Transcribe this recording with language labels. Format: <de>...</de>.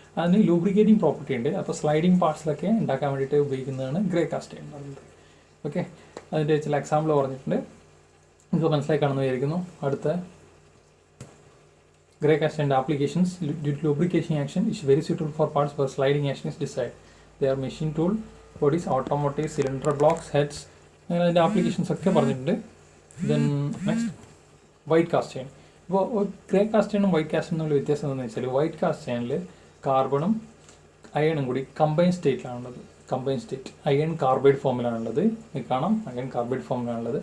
<ml>അതിന് lubricating property ഉണ്ട്. അപ്പോൾ സ്ലൈഡിങ് പാർട്സിലൊക്കെ ഉണ്ടാക്കാൻ വേണ്ടിയിട്ട് ഉപയോഗിക്കുന്നതാണ് ഗ്രേ കാസ്റ്റ് അയൺ എന്ന് പറയുന്നത്. ഓക്കെ, അതിൻ്റെ ചില എക്സാമ്പിൾ പറഞ്ഞിട്ടുണ്ട്, നിങ്ങൾക്ക് മനസ്സിലായി കാണുന്നു വിചാരിക്കുന്നു. അടുത്ത grey cast അയണിൻ്റെ applications.</ml> <en>Lubrication action is very suitable for parts where sliding action is desired. They are machine tool bodies, automotive, cylinder blocks, heads.</en> <ml>അങ്ങനെ അതിൻ്റെ ആപ്ലിക്കേഷൻസ് ഒക്കെ പറഞ്ഞിട്ടുണ്ട്.</ml> <en>then next</en> <ml>white cast iron. ഇപ്പോൾ ഗ്രേ കാസ്റ്റ് അയണും വൈറ്റ് കാസ്റ്റ് അയണും തമ്മിൽ വ്യത്യാസം എന്താണെന്ന് വെച്ചാൽ white cast അയണിൽ കാർബണും അയണും കൂടി combine സ്റ്റേറ്റിലാണുള്ളത്. Combine state iron carbide ഫോമിലാണുള്ളത്. കാണാം അയൺ കാർബൈഡ് ഫോമിലാണുള്ളത്.</ml>